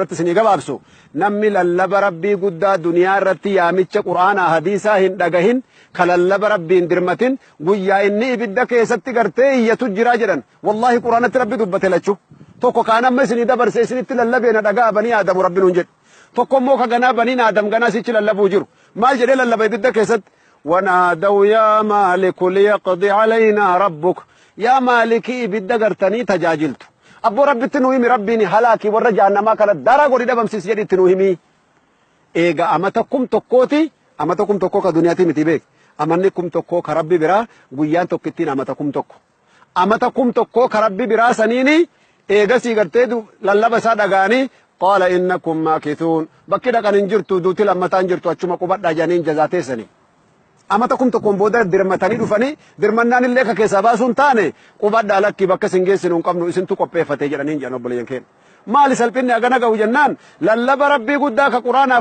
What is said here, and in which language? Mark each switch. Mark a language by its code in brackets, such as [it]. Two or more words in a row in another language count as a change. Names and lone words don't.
[om] irratti isinii gabaabsu namni lallaba rabbii guddaa duniyaa irratti yaamicha qur'aanaa hadiisaa hin dhagahin ka lallaba rabbiin dirmatin guyyaa inni ibidda keessatti gartee iyyatu jiraa jedhan wallahi qur'aanatti rabbi dubbate lachuu tokko kaan amma isinii dabarse isinitti lallabeena dhagaa banii aadamu rabbi nuun jedhe tokko immoo ka ganaa baniin aadam ganaa sichi lallabuu jiru maal jedhee lallaba ibidda keessatti [ar] ونادوا يا مالك ليقضي علينا ربك يا مالك [om] ibidda gartanii tajaajiltu abbo rabbitti nuu himi rabbiin halaaki warra jahannamaa kana dara godhi dhabamsiis jedhitti nuu himi eega amata kum tokkoo ka duniyaati miti beek amanni kum tokkoo ka rabbi biraa guyyaan tokkittiin amata kum tokkoo ka rabbi biraa saniini eegasii gartee lallaba isaa dhagaanii qaala [ar] إنكم ماكثون [om] bakki dhaqan hin jirtu duuti lammataan jirtu achuma qubadhaa jedhaniin jazaateessanii amata kum tokkoon booda dirmatanii dhufanii dirmannaan illee ka keessaa baasuun taane qubadhaa lakki bakka sin geessinu hin qabnu isintu qopheeffatee jedhaniin jedhan obboleeyyan keenya maali salphinni agana ga'u jennaan lallaba rabbii guddaa ka quraanaaf